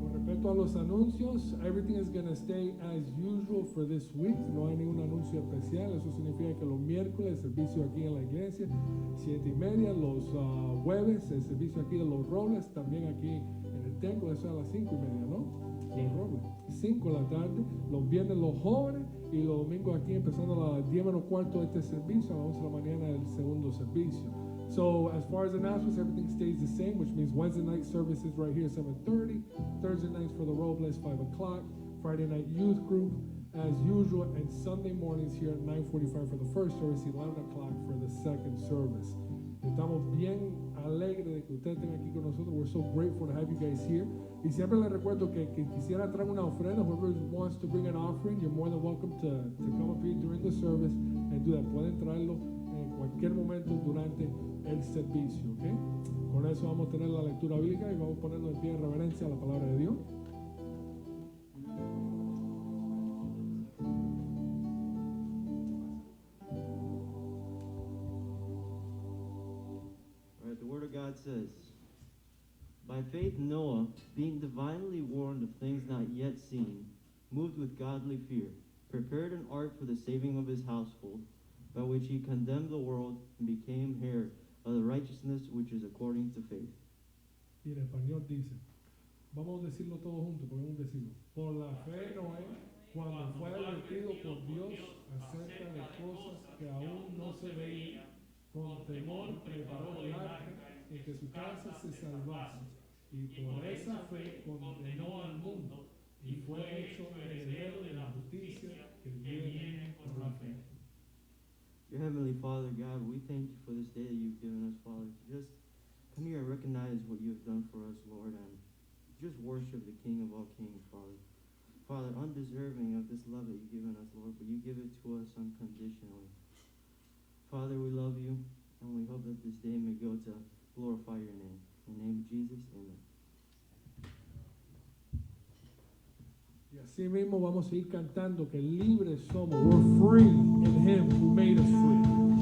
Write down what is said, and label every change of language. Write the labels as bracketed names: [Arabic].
[Spanish] Con respecto a los anuncios, [English] everything is going to stay as usual for this week. [Spanish] No hay ningún anuncio especial. Eso significa que los miércoles, el servicio aquí en la iglesia, 7:30. Los jueves, el servicio aquí de los Robles, también aquí en el templo, eso a las 5:30, ¿no? Los Robles, 5 de la tarde. Los viernes los jóvenes y los domingos aquí empezando a las 10:15 este servicio, a las 11 de la mañana el segundo servicio. [English] So as far as announcements, everything stays the same, which means Wednesday night services right here 7:30, Thursday nights for the Robles 5 o'clock, Friday night youth group as usual, and Sunday mornings here at 9:45 for the first service, 11 o'clock for the second service. [Spanish] Estamos bien alegres de que ustedes estén aquí con nosotros. [English] We're so grateful to have you guys here. [Spanish] Y siempre les recuerdo que quisiera traer una ofrenda. [English] Whoever wants to bring an offering, you're more than welcome to come up here during the service and do that. [Spanish] Pueden traerlo en cualquier momento durante el servicio, ¿ok? Con eso vamos a tener la lectura bíblica y vamos a ponernos en pie en reverencia a la palabra de Dios. [English] The Word of God says, by faith Noah, being divinely warned of things not yet seen, moved with godly fear, prepared an ark for the saving of his household, by which he condemned the world and became heir of the righteousness which is according to faith. [Spanish] Y en español dice, vamos a decirlo todos juntos, podemos decirlo. Por la fe Noé, cuando fue advertido por Dios acerca de cosas que aún no se veían, con temor preparó el arca en que su casa se salvase, y por esa fe condenó al mundo, y fue hecho heredero de la justicia que viene por la fe. [English] Dear Heavenly Father, God, we thank you for this day that you've given us, Father. Just come here and recognize what you have done for us, Lord, and just worship the King of all kings, Father. Father, undeserving of this love that you've given us, Lord, but you give it to us unconditionally. Father, we love you, and we hope that this day may go to glorify your name. In the name of Jesus, amen. [Spanish] Y así mismo vamos a ir cantando que libres somos. [English] We're free in Him who made us free.